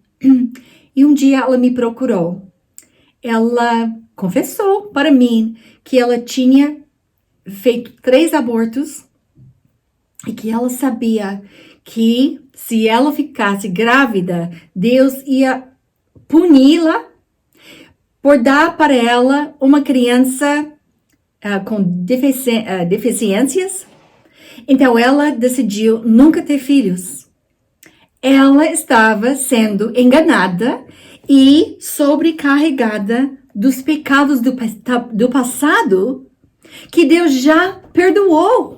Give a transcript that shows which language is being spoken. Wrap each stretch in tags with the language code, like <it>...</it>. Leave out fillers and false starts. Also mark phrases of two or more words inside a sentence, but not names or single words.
<pt>E um dia ela me procurou. Ela confessou para mim que ela tinha feito 3 abortos e que ela sabia que se ela ficasse grávida, Deus ia puni-la por dar para ela uma criança com deficiências. Então ela decidiu nunca ter filhos. Ela estava sendo enganada e sobrecarregada dos pecados do passado que Deus já perdoou.</pt>